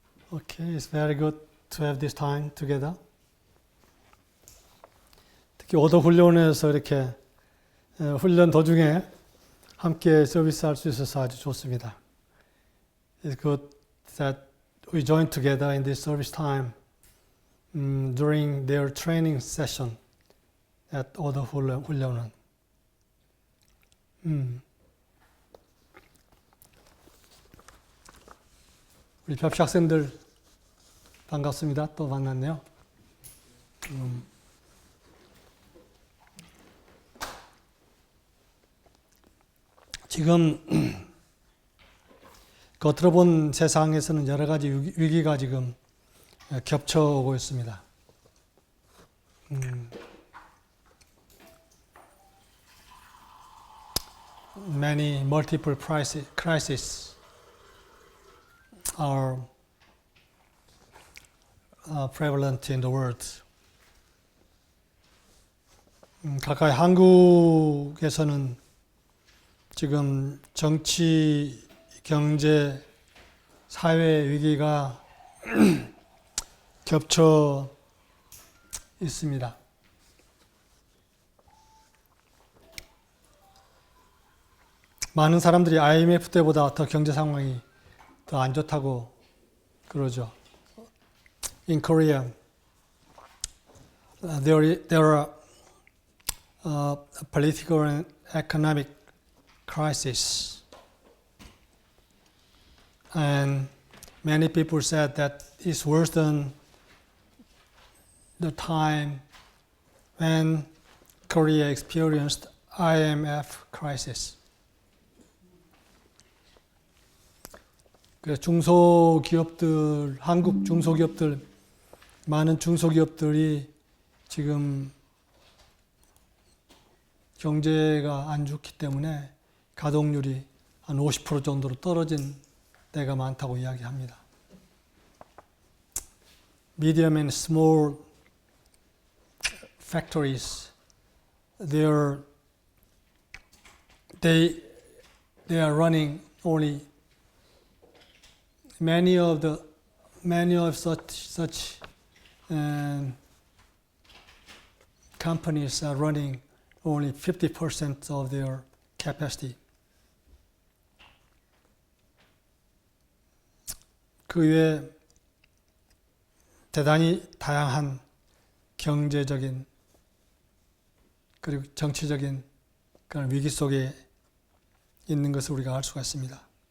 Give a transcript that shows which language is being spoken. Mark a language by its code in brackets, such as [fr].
[en] Okay, it's very good to have this time together. [ko] 특히 오더 훈련에서 이렇게 훈련 도중에 함께 서비스할 수 있어서 아주 좋습니다. [en] It's good that we join together in this service time during their training session at 오더 훈련은. [ko] 우리 벽시 학생들 반갑습니다. 또 만났네요. 지금 겉으로 본 세상에서는 여러 가지 위기가 지금 겹쳐오고 있습니다. [en] Many multiple crises are prevalent in the world. [ko] 가까이 한국에서는 지금 정치, 경제, 사회 위기가 겹쳐 있습니다. 많은 사람들이 IMF 때보다 더 경제 상황이 더 안 좋다고 그러죠. [en] In Korea, there are political and economic crisis, and many people said that it's worse than the time when Korea experienced IMF crisis. [ko] 중소기업들, 한국 중소기업들, 많은 중소기업들이 지금 경제가 안 좋기 때문에 가동률이 한 50% 정도로 떨어진 데가 많다고 이야기합니다. [en] Medium and small factories, they are running only. Many of such companies are running only 50% of their capacity. [ko] 그 외에 대단히 다양한 경제적인 그리고 정치적인 그런 위기 속에 있는 것을 우리가 알 수가 있습니다.